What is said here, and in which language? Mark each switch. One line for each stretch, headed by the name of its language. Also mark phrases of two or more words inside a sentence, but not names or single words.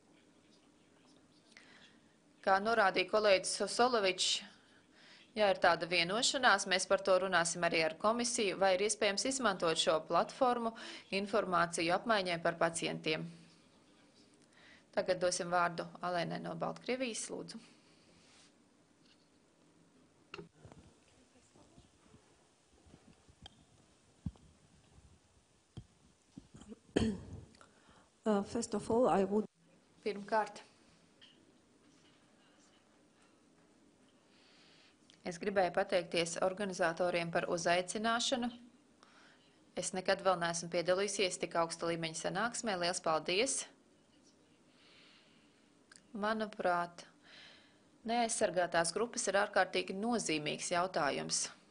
Latvian: Kā norādīja kolēģis Sosolovičs, ja ir tāda vienošanās, mēs par to runāsim arī ar komisiju, vai ir iespējams izmantot šo platformu informāciju apmaiņai par pacientiem. Tagad dosim vārdu Alēnai no Baltkrievijas, lūdzu.
English: First of all, I would...
Latvian: Pirmkārt, es gribēju pateikties organizatoriem par uzaicināšanu. Es nekad vēl neesmu piedalījusies tik augsta līmeņa sanāksmē. Liels paldies! Manuprāt, neaizsargātās grupas ir ārkārtīgi nozīmīgs jautājums.